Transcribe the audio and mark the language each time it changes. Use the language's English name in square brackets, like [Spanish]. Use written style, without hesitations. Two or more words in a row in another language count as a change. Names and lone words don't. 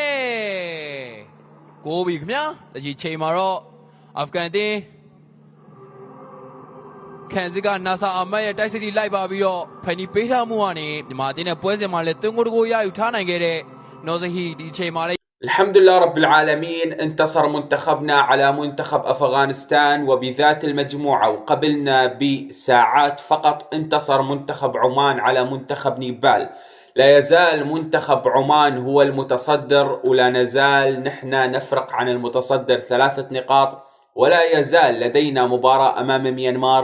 [Burmese] ကိုဘီခင်ဗျာလက်ရှိချိန်မှာတော့အာဖဂန်တင်းခန်းစစ်ကနာဆာအာမန်ရဲ့တိုက်စစ်တီလိုက်ပါပြီးတော့ဖန်နီပေးထားမှုကနေမြန်မာတင်းနဲ့ပွဲစဉ်မှာလည်း3 ဂိုးတကိုရယူထားနိုင်ခဲ့တဲ့နော်ဇဟီဒီချိန်မှာလည်း [Arabic] الحمد لله رب العالمين انتصر منتخبنا على منتخب أفغانستان وبذات المجموعة وقبلنا بساعات فقط انتصر منتخب عمان على منتخب نيبال لا يزال منتخب عمان هو المتصدر ولا نزال نحن نفرق عن المتصدر 3 نقاط ولا يزال لدينا مباراة أمام ميانمار